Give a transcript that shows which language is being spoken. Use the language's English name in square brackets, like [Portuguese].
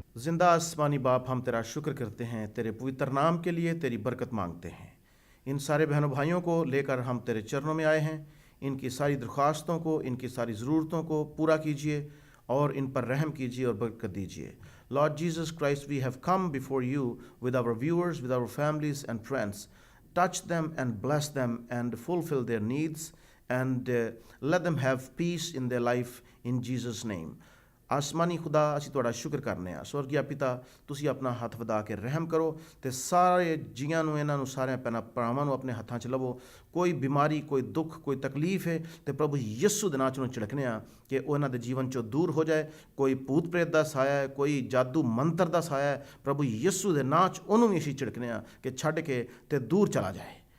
[Hindi] खुदा आसमानी बाप, हम तेरा शुक्र करते हैं, तेरे पवित्र नाम के लिए तेरी बरकत मांगते हैं। इन सारे बहनों भाइयों को लेकर हम तेरे चरणों में आए हैं। इनकी सारी दरख्वास्तों को, इनकी सारी ज़रूरतों को पूरा कीजिए और इन पर रहम कीजिए और बरकत दीजिए। [English] Lord Jesus Christ, we have come before you with our viewers, with our families and friends. Touch them and bless them and fulfill their needs and let them have peace in their life in Jesus' name. [Punjabi] ਆਸਮਾਨੀ ਖੁਦਾ, ਅਸੀਂ ਤੁਹਾਡਾ ਸ਼ੁਕਰ ਕਰਨੇ ਆ। ਸਵਰਗੀਆ ਪਿਤਾ, ਤੁਸੀਂ ਆਪਣਾ ਹੱਥ ਵਧਾ ਕੇ ਰਹਿਮ ਕਰੋ ਤੇ ਸਾਰੇ ਜੀਆਂ ਨੂੰ, ਇਹਨਾਂ ਨੂੰ ਸਾਰਿਆਂ ਭਰਾਵਾਂ ਨੂੰ ਆਪਣੇ ਹੱਥਾਂ 'ਚ ਲਵੋ। ਕੋਈ ਬਿਮਾਰੀ, ਕੋਈ ਦੁੱਖ, ਕੋਈ ਤਕਲੀਫ ਹੈ ਤੇ ਪ੍ਰਭੂ ਯਿਸੂ ਦੇ ਨਾਂ 'ਚ ਉਹਨੂੰ ਝਿੜਕਨੇ ਆ ਕਿ ਉਹ ਇਹਨਾਂ ਦੇ ਜੀਵਨ 'ਚੋਂ ਦੂਰ ਹੋ ਜਾਏ। ਕੋਈ ਭੂਤ ਪ੍ਰੇਤ ਦਾ ਸਾਇਆ ਹੈ, ਕੋਈ ਜਾਦੂ ਮੰਤਰ ਦਾ ਸਾਇਆ ਹੈ, ਪ੍ਰਭੂ ਯਿਸੂ ਦੇ ਨਾਂ 'ਚ ਉਹਨੂੰ ਵੀ ਅਸੀਂ ਝਿੜਕਨੇ ਆ ਕਿ ਛੱਡ ਕੇ ਤੇ ਦੂਰ ਚਲਾ ਜਾਏ।